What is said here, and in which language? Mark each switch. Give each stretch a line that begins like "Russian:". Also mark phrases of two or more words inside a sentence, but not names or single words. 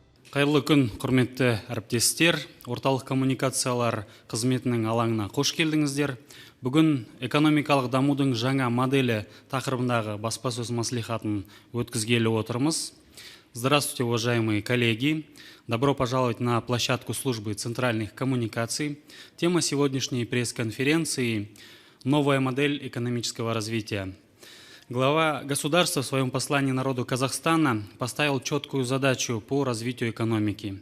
Kazakh: Қайырлы күн, құрметті әріптестер. Орталық коммуникациялар қызметінің алаңына қош келдіңіздер. Бүгін экономикалық дамудың жаңа моделі тақырыбындағы баспасөз мәслихатын өткізгелі отырмыз.
Russian: Здравствуйте, уважаемые коллеги. Добро пожаловать на площадку службы центральных коммуникаций. Тема сегодняшней пресс-конференции – новая модель экономического развития. Глава государства в своем послании народу Казахстана поставил четкую задачу по развитию экономики.